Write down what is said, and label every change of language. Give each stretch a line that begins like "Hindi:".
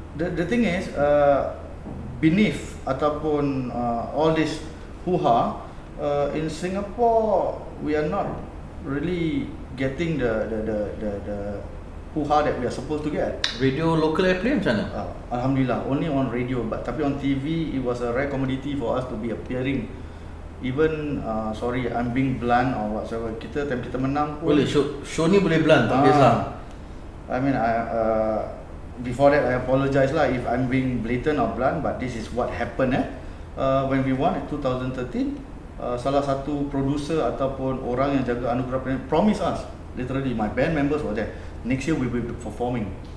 English: The thing is beneath ataupun all this hoo-ha, in Singapore we are not really getting the hoo-ha that we are supposed to get.
Malay: Radio local airplay macam mana?
English: Alhamdulillah, only on radio, but tapi on TV it was a rare commodity for us to be appearing. Even sorry, I'm being blunt or whatsoever.
Malay: Kita time kita menang pun Boleh show ni boleh blunt, tak kisah.
English: I mean before that I apologize lah if I'm being blatant or blunt, but this is what happened when we won in 2013.
Malay: Salah satu producer ataupun orang yang jaga
English: Anugerah Planet promise us, literally my band members were there, next year we will be performing.